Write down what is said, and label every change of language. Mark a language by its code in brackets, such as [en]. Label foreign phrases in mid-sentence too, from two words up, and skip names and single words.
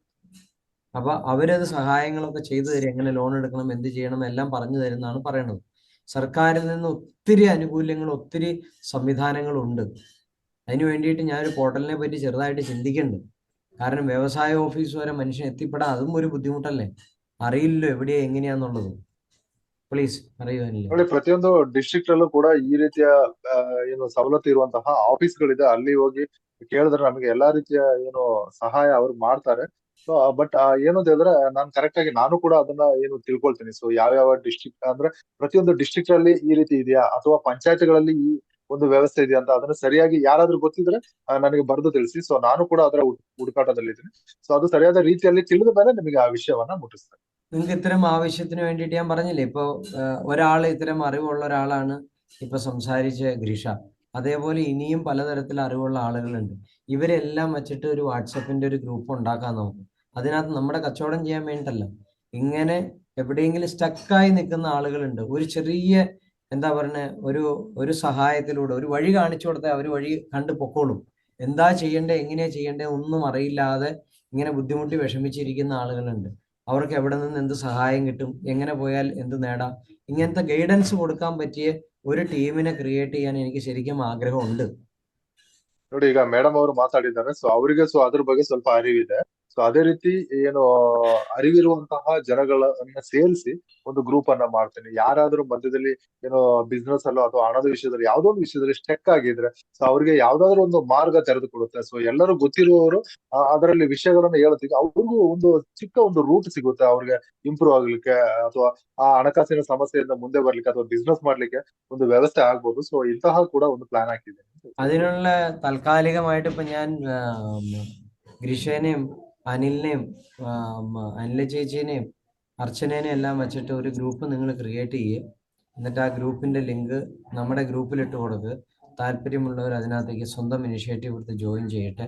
[ml] അപ്പൊ അവരത് സഹായങ്ങളൊക്കെ ചെയ്തു തരും. എങ്ങനെ ലോൺ എടുക്കണം, എന്ത് ചെയ്യണം എല്ലാം പറഞ്ഞു തരുന്നതാണ് പറയണത്. സർക്കാരിൽ നിന്ന് ഒത്തിരി ആനുകൂല്യങ്ങൾ, ഒത്തിരി സംവിധാനങ്ങളുണ്ട്. അതിന് വേണ്ടിയിട്ട് ഞാനൊരു പോർട്ടലിനെ പറ്റി ചെറുതായിട്ട് ചിന്തിക്കുന്നുണ്ട്. കാരണം വ്യവസായ ഓഫീസ് വരെ മനുഷ്യൻ എത്തിപ്പെടാൻ അതും ഒരു ബുദ്ധിമുട്ടല്ലേ? അറിയില്ലല്ലോ എവിടെയാ ಎങ്ങനെಯಾന്നുള്ളത്. ಪ್ಲೀಸ್ അറിಯುವನಿಲ್ಲ. [kn] ನೋಡಿ, ಪ್ರತಿಯೊಂದು ಡಿಸ್ಟ್ರಿಕ್ಟ್ ಅಲ್ಲೂ ಕೂಡ ಈ ರೀತಿಯ ಏನು ಸವಲತ್ತು ಇರುವಂತಹ ಆಫೀಸ್ಗಳಿದೆ. ಅಲ್ಲಿ ಹೋಗಿ ಕೇಳಿದ್ರೆ ನಮಗೆ ಎಲ್ಲಾ ರೀತಿಯ ಏನು ಸಹಾಯ ಅವ್ರು ಮಾಡ್ತಾರೆ. [en] so but [kn] ಏನು ಅಂತ ಹೇಳಿದ್ರೆ ನಾನು ಕರೆಕ್ಟ್ ಆಗಿ ನಾನು ಕೂಡ ಅದನ್ನ ಏನು ತಿಳ್ಕೊಳ್ತೀನಿ. ಸೊ ಯಾವ್ಯಾವ ಡಿಸ್ಟ್ರಿಕ್ಟ್ ಅಂದ್ರೆ ಪ್ರತಿಯೊಂದು ಡಿಸ್ಟ್ರಿಕ್ಟ್ ಅಲ್ಲಿ ಈ ರೀತಿ ಇದೆಯಾ ಅಥವಾ ಪಂಚಾಯತ್ಗಳಲ್ಲಿ ಈ ಒಂದು ವ್ಯವಸ್ಥೆ ಇದೆಯಾ ಅಂತ ಅದನ್ನ ಸರಿಯಾಗಿ ಯಾರಾದ್ರೂ ಗೊತ್ತಿದ್ರೆ ನನಗೆ ಬರೆದು ತಿಳಿಸಿ. ಸೊ ನಾನು ಕೂಡ ಅದರ ಹುಡುಕಾಟದಲ್ಲಿದ್ದೀನಿ. ಸೊ ಅದು ಸರಿಯಾದ ರೀತಿಯಲ್ಲಿ ತಿಳಿದ ಮೇಲೆ ನಿಮಗೆ ಆ ವಿಷಯವನ್ನ ಮುಟ್ಟಿಸ್ತೇನೆ. [ml] നിങ്ങൾക്ക് ഇത്തരം ആവശ്യത്തിന് വേണ്ടിയിട്ട് ഞാൻ പറഞ്ഞില്ലേ, ഇപ്പൊ ഒരാൾ ഇത്തരം അറിവുള്ള ഒരാളാണ് ഇപ്പൊ സംസാരിച്ച ഗ്രീഷ. അതേപോലെ ഇനിയും പലതരത്തിൽ അറിവുള്ള ആളുകളുണ്ട്. ഇവരെല്ലാം വെച്ചിട്ട് ഒരു വാട്സപ്പിന്റെ ഒരു ഗ്രൂപ്പ് ഉണ്ടാക്കാൻ നോക്കും. അതിനകത്ത് നമ്മുടെ കച്ചവടം ചെയ്യാൻ വേണ്ടിയിട്ടല്ല, ഇങ്ങനെ എവിടെയെങ്കിലും സ്റ്റക്കായി നിൽക്കുന്ന ആളുകളുണ്ട്. ഒരു ചെറിയ എന്താ പറഞ്ഞ ഒരു സഹായത്തിലൂടെ ഒരു വഴി കാണിച്ചു കൊടുത്താൽ അവർ വഴി കണ്ടു പൊക്കോളും. എന്താ ചെയ്യണ്ടേ, എങ്ങനെയാ ചെയ്യണ്ടേ ഒന്നും അറിയില്ലാതെ ഇങ്ങനെ ബുദ്ധിമുട്ടി വിഷമിച്ചിരിക്കുന്ന ആളുകളുണ്ട്. അവർക്ക് എവിടെ നിന്ന് എന്ത് സഹായം കിട്ടും, എങ്ങനെ പോയാൽ എന്ത് നേടാം, ഇങ്ങനത്തെ ഗൈഡൻസ് കൊടുക്കാൻ പറ്റിയ ഒരു ടീമിനെ ക്രിയേറ്റ് ചെയ്യാൻ എനിക്ക് ശരിക്കും ആഗ്രഹമുണ്ട്. [kn] ನೋಡಿ, ಈಗ ಮೇಡಮ್ ಅವರು ಮಾತಾಡಿದ್ದಾರೆ. ಸೊ ಅವರಿಗೆ ಸೊ ಅದ್ರ ಬಗ್ಗೆ ಸ್ವಲ್ಪ ಅರಿವಿದೆ. ಸೊ ಅದೇ ರೀತಿ ಏನು ಅರಿವಿರುವಂತಹ ಜನಗಳನ್ನ ಸೇರಿಸಿ ಒಂದು ಗ್ರೂಪ್ ಅನ್ನ ಮಾಡ್ತೀನಿ. ಯಾರಾದ್ರೂ ಮಧ್ಯದಲ್ಲಿ ಏನೋ ಬಿಸ್ನೆಸ್ ಅಲ್ಲೋ ಅಥವಾ ಹಣದ ವಿಷಯದಲ್ಲಿ ಯಾವ್ದೋ ಒಂದು ವಿಷಯದಲ್ಲಿ ಸ್ಟೆಕ್ ಆಗಿದ್ರೆ ಸೊ ಅವ್ರಿಗೆ ಯಾವ್ದಾದ್ರು ಒಂದು ಮಾರ್ಗ ತೆರೆದುಕೊಡುತ್ತೆ. ಸೊ ಎಲ್ಲರೂ ಗೊತ್ತಿರುವವರು ಅದರಲ್ಲಿ ವಿಷಯಗಳನ್ನ ಹೇಳುತ್ತೀವಿ, ಅವ್ರಿಗೂ ಒಂದು ಚಿಕ್ಕ ಒಂದು ರೂಟ್ ಸಿಗುತ್ತೆ ಅವ್ರಿಗೆ ಇಂಪ್ರೂವ್ ಆಗ್ಲಿಕ್ಕೆ ಅಥವಾ ಆ ಹಣಕಾಸಿನ ಸಮಸ್ಯೆಯಿಂದ ಮುಂದೆ ಬರ್ಲಿಕ್ಕೆ ಅಥವಾ ಬಿಸ್ನೆಸ್ ಮಾಡ್ಲಿಕ್ಕೆ ಒಂದು ವ್ಯವಸ್ಥೆ ಆಗ್ಬೋದು. ಸೊ ಇಂತಹ ಕೂಡ ಒಂದು ಪ್ಲಾನ್ ಹಾಕಿದ್ದೇನೆ. [ml] അതിനുള്ള താൽക്കാലികമായിട്ട് ഇപ്പൊ ഞാൻ ഗ്രീഷേനെയും അനിലിനെയും അനില ചേച്ചീനെയും അർച്ചനേനെയും എല്ലാം വെച്ചിട്ട് ഒരു ഗ്രൂപ്പ് നിങ്ങൾ ക്രിയേറ്റ് ചെയ്യുക. എന്നിട്ട് ആ ഗ്രൂപ്പിന്റെ ലിങ്ക് നമ്മുടെ ഗ്രൂപ്പിലിട്ട് കൊടുക്കുക. താല്പര്യമുള്ളവർ അതിനകത്തേക്ക് സ്വന്തം ഇനിഷ്യേറ്റീവ് എടുത്ത് ജോയിൻ ചെയ്യട്ടെ.